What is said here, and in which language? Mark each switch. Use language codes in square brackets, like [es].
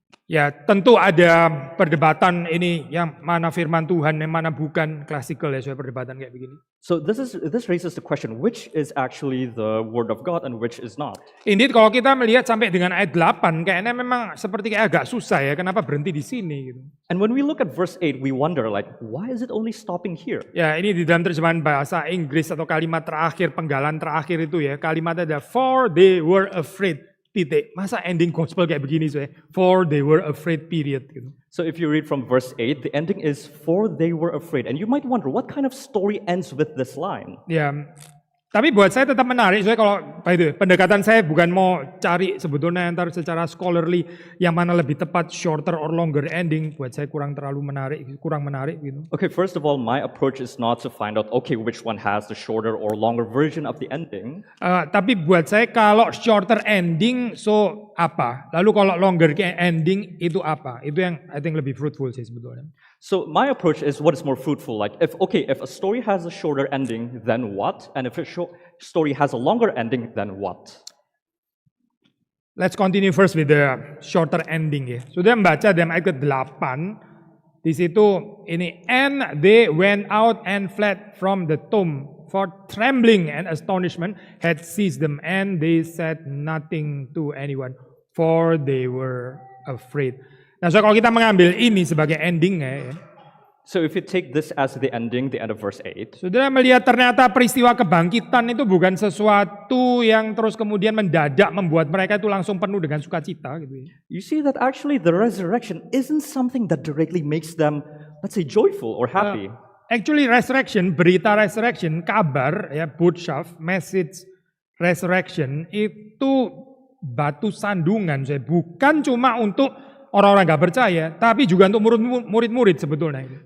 [id] Ya, tentu ada perdebatan ini yang mana firman Tuhan, yang mana bukan, klasikal ya, soal perdebatan kayak begini. [en] So this raises the question, which is actually the word of God and which is not? [id] Indeed, kalau kita melihat sampai dengan ayat 8, kayaknya memang seperti kayak agak susah ya, kenapa berhenti di sini gitu. [en] And when we look at verse 8, we wonder like, why is it only stopping here? [id] Ya, ini di dalam terjemahan bahasa Inggris atau kalimat terakhir, penggalan terakhir itu ya, kalimatnya ada [en] for they were afraid. [id] Titik. Masa ending gospel kayak begini saya? [en] For they were afraid, period. [id] Gitu. [en] So if you read from verse 8, the ending is for they were afraid. And you might wonder, what kind of story ends with this line? [id] Ya, tapi buat saya tetap menarik. Soalnya kalau pendekatan saya bukan mau cari sebetulnya antar secara scholarly yang mana lebih tepat, [en] shorter or longer ending. [id] Buat saya kurang menarik gitu. [en] Okay, first of all, my approach is not to find out, okay, which one has the shorter or longer version of the ending. [id] Tapi buat saya kalau shorter ending, so apa? Lalu kalau longer ending itu apa? Itu yang [en] I think [id] lebih fruitful sih sebetulnya. [en] So my approach is what is more fruitful. Like if a story has a shorter ending, then what? And if a story has a longer ending, then what? Let's continue first with the shorter ending ya. [id] Sudah membaca dalam ayat ke-8 di situ ini, [en] and they went out and fled from the tomb, for trembling and astonishment had seized them, and they said nothing to anyone, for they were afraid. [id] Nah, so kalau kita mengambil ini sebagai endingnya ya. [en] So if you take this as the end of verse 8. [id] Saudara melihat ternyata peristiwa kebangkitan itu bukan sesuatu yang terus kemudian mendadak membuat mereka itu langsung penuh dengan sukacita gitu ya. [en] You see that actually the resurrection isn't something that directly makes them, let's say, joyful or happy. [id] Actually resurrection, berita resurrection, kabar ya, botschaft, message resurrection itu batu sandungan, saya bukan cuma untuk orang-orang gak percaya, tapi juga untuk murid-murid sebetulnya.